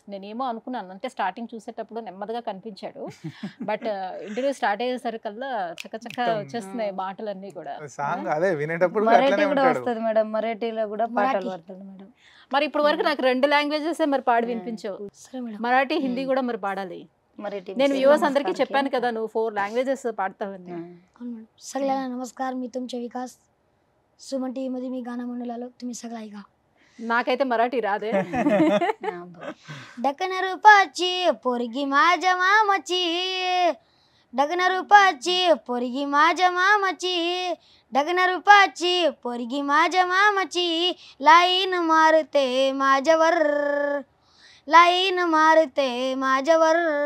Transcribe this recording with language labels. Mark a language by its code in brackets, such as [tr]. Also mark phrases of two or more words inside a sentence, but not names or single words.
[te] నేనేమో అనుకున్నాను, అంటే స్టార్టింగ్ చూసేటప్పుడు నెమ్మదిగా కనిపించాడు, [en] but interview start [te] అయ్యేసరికల్లా చక్కచక్క వచ్చేస్తున్నాయి మాటలన్నీ కూడా. సాంగ్ అదే వినేటప్పుడు మరాఠీ అట్లనే కూడా ఉంటాడు. వస్తుంది మేడం, మరాఠీలో కూడా పాటలు పాడతాడు మేడం. మరి ఇప్పుడు వరకు నాకు 2 లాంగ్వేజెస్ మరి పాడి వినిపించావు, సరే మేడం. మరాఠీ హిందీ కూడా మరి పాడాలి. మరాఠీ నేను వ్యూవర్స్ అందరికీ చెప్పాను కదా నువ్వు 4 లాంగ్వేజెస్ పాడతావని. అవును మేడం. [mr] सगळ्यांना नमस्कार, मी तुमचे विकास. सुमन टीव्ही मध्ये मी गाणं म्हणू लागलो, तुम्ही सगळं ऐका. [te] నాకైతే మరాఠీ రాదే. [mr] डकन रूपाची पोरगी माझ्या मामाची, डगन रूपाची पोरगी माझ्या मामाची, डगन रूपाची पोरगी माझ्या मामाची, लाईन मारते माझ्यावर, लाईन मारते माझ्यावर,